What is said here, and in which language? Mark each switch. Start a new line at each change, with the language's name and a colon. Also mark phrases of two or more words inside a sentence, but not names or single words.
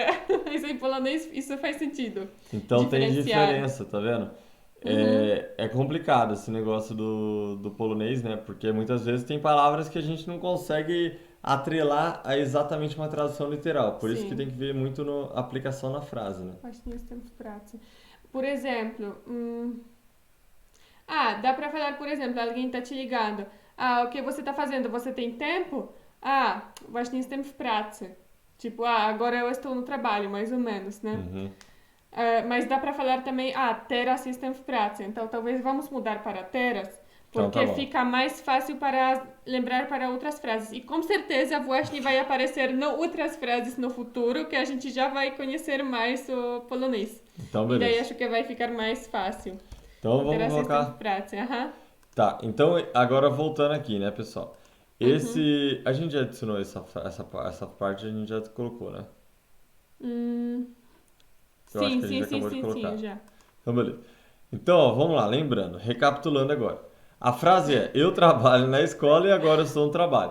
Portuguese: Mas em polonês isso faz sentido. então tem Diferenciar. diferença, tá vendo? É complicado esse negócio do polonês, né? Porque muitas vezes tem palavras que a gente não consegue atrelar a exatamente uma tradução literal. Por isso Sim. que tem que ver muito na aplicação na frase, né?
Polish: Właśnie jestem w pracy.
Portuguese: Por exemplo, dá pra falar, por exemplo, alguém tá te ligando. O que você tá fazendo? Você tem tempo?
Polish: Właśnie jestem w pracy.
Portuguese: Tipo, agora eu estou no trabalho, mais ou menos, né? Mas dá pra falar também,
Polish: teraz jestem w pracy.
Portuguese: Então, talvez vamos mudar para teraz, Então, porque tá bom. fica mais fácil para lembrar para outras frases. E com certeza, właśnie vai aparecer outras frases no futuro que a gente já vai conhecer mais o polonês. Então, E daí beleza. acho que vai ficar mais fácil. Então, vamos
Polish: Teraz jestem
Portuguese: colocar...
Polish: w pracy,
Portuguese: aham. Tá, então agora voltando aqui, né, pessoal? A gente já adicionou essa parte, a gente já colocou, né? Eu acho que a gente acabou de colocar. Sim, já. Então, beleza. Então, ó, vamos lá, lembrando, recapitulando agora. A frase é, eu trabalho na escola e agora eu estou no trabalho.